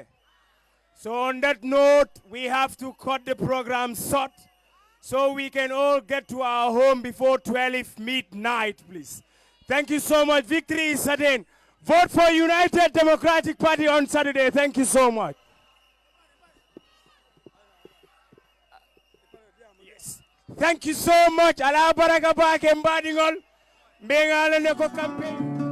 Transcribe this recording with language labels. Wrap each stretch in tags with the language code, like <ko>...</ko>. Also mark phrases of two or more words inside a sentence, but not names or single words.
<en>So on that note, we have to cut the program short so we can all get to our home before 12 midnight, please. Thank you so much. Victory is certain. Vote for United Democratic Party on Saturday. Thank you so much. Yes. Thank you so much.</en> <man>Ala baraka ba ke mbadingol. Mbenga le ko campaign.</man>